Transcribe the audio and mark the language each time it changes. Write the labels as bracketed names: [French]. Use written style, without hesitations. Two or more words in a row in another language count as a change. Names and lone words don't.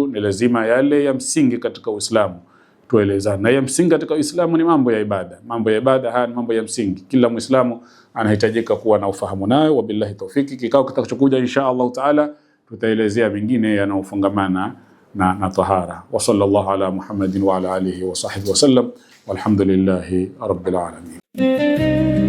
[Swahili] Ni lazima yale ya msingi katika Uislamu tuelezane. Na ya msingi katika Uislamu ni mambo ya ibada. Mambo ya ibada haya ni mambo ya msingi. Kila Muislamu anahitajika kuwa na ufahamu nayo. [Arabic] وبالله التوفيق. [Swahili] Kikao kitakachokuja [Arabic] إن شاء الله تعالى [Swahili] tutaelezea vingine yanayofungamana na tahara. [Arabic] وصلى الله على محمد وعلى آله وصحبه وسلم. والحمد لله رب العالمين.